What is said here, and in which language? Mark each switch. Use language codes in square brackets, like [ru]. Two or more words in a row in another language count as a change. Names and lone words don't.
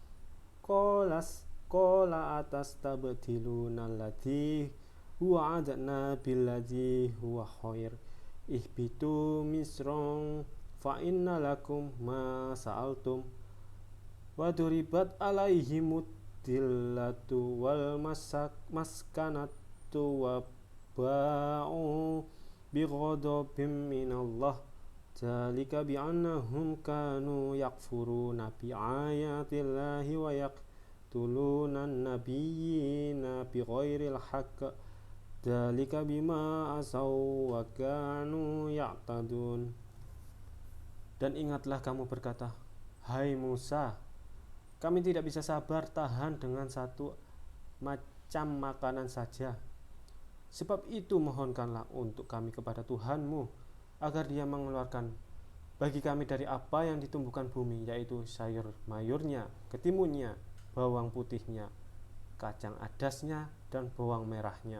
[ar] قال أتستبدلون الذي هو أدنى بالذي هو خير اهبطوا مصرا فإن لكم ما سألتم وضربت عليهم الذلة والمسكنة وباءوا بغضب من الله ذلك بأنهم كانوا يكفرون بآيات الله ويقتلون النبيين بغير الحق ذلك بما عصوا وكانوا يعتدون. [id] Dan ingatlah kamu berkata, hai Musa, kami tidak bisa sabar tahan dengan satu macam makanan saja. Sebab itu mohonkanlah untuk kami kepada Tuhanmu agar Dia mengeluarkan bagi kami dari apa yang ditumbuhkan bumi, yaitu sayur mayurnya, ketimunnya, bawang putihnya, kacang adasnya, dan bawang merahnya.